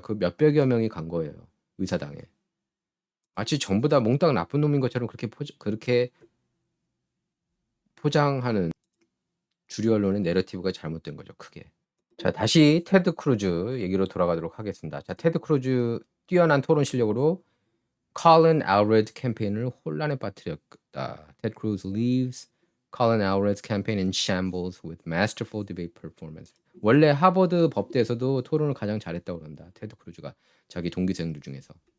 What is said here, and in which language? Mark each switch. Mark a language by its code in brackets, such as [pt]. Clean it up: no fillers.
[ko] 그 몇백여 명이 간 거예요. 의사당에. 마치 전부 다 몽땅 나쁜 놈인 것처럼 그렇게 포장하는 주류 언론의 내러티브가 잘못된 거죠. 크게. 자, 다시 테드 크루즈 얘기로 돌아가도록 하겠습니다. 자, 테드 크루즈 뛰어난 토론 실력으로 Colin Alred 캠페인을 혼란에 빠뜨렸다. [en] Ted Cruz leaves Colin Alred's campaign in shambles with masterful debate performance. [ko] 원래 하버드 법대에서도 토론을 가장 잘했다고 그런다. 테드 크루즈가 자기 동기생들 중에서.